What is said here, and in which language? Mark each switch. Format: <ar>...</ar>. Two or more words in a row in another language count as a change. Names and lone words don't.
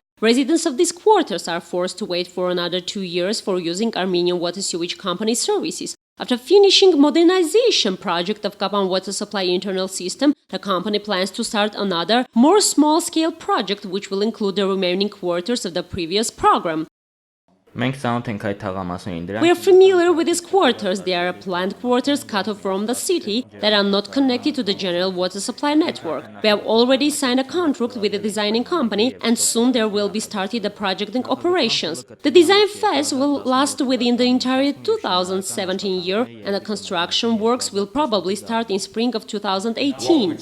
<en>Residents of these quarters are forced to wait for another 2 years for using Armenian water sewage company services. After finishing modernization project of Kapan water supply internal system, the company plans to start another, more small-scale project which will include the remaining quarters of the previous program.</en> <hy>Մենք ցանոթ ենք այդ թաղամասերին</hy> <en>We are familiar with these quarters. They are planned quarters cut off from the city that are not connected to the general water supply network. We have already signed a contract with the designing company and soon there will be started the projecting operations. The design phase will last within the entire 2017 year and the construction works will probably start in spring of 2018.</en>